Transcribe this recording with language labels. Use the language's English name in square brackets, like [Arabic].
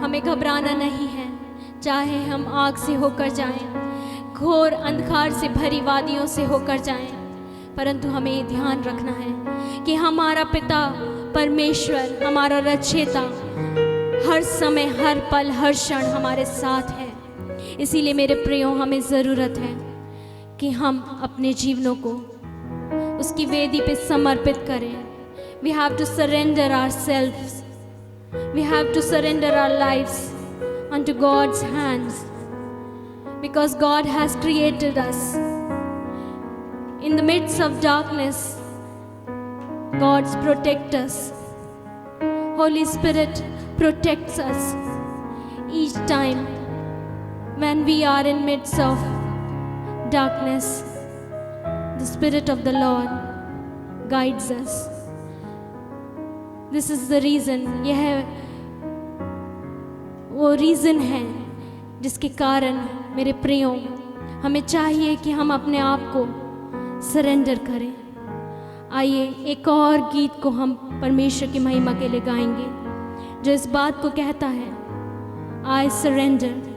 [Hindi] हमें घबराना नहीं है, चाहे हम आग से होकर जाएं, घोर अंधकार से भरी वादियों से होकर जाएं, परंतु हमें ये ध्यान रखना है कि हमारा पिता परमेश्वर, हमारा रचयिता हर समय, हर पल, हर क्षण हमारे साथ है। इसीलिए मेरे प्रियो, हमें ज़रूरत है कि हम अपने जीवनों को उसकी वेदी पे समर्पित करें। [English] We have to surrender ourselves. We have to surrender our lives unto God's hands, because God has created us. In the midst of darkness, God protects us. Holy Spirit protects us each time when we are in midst of darkness. The Spirit of the Lord guides us. This is the reason, [Hindi] यह वो reason है जिसके कारण मेरे प्रियो, हमें चाहिए कि हम अपने आप को सरेंडर करें। आइए एक और गीत को हम परमेश्वर की महिमा के लिए गाएंगे, जो इस बात को कहता है, [English] I surrender.